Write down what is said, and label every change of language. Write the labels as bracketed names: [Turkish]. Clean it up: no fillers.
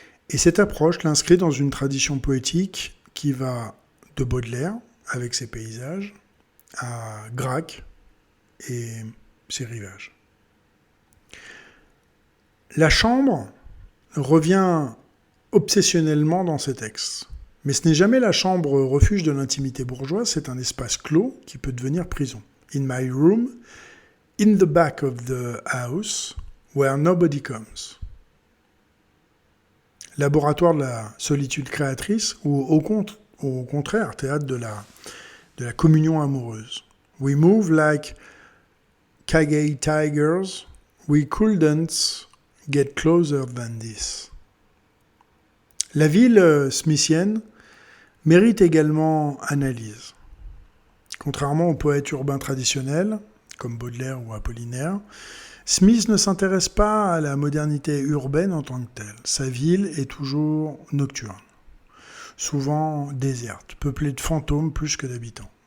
[French] Et cette approche l'inscrit dans une tradition poétique qui va de Baudelaire, avec ses paysages, à Gracq et ses rivages. La chambre revient obsessionnellement dans ces textes. Mais ce n'est jamais la chambre refuge de l'intimité bourgeoise, c'est un espace clos qui peut devenir prison. [English] In my room, in the back of the house, where nobody comes. [French] Laboratoire de la solitude créatrice ou au contraire, théâtre de la communion amoureuse. [English] We move like Kagei tigers, we couldn't get closer than this. [French] La ville smithienne mérite également analyse. Contrairement aux poètes urbains traditionnels, comme Baudelaire ou Apollinaire, Smith ne s'intéresse pas à la modernité urbaine en tant que telle. Sa ville est toujours nocturne, souvent déserte, peuplée de fantômes plus que d'habitants.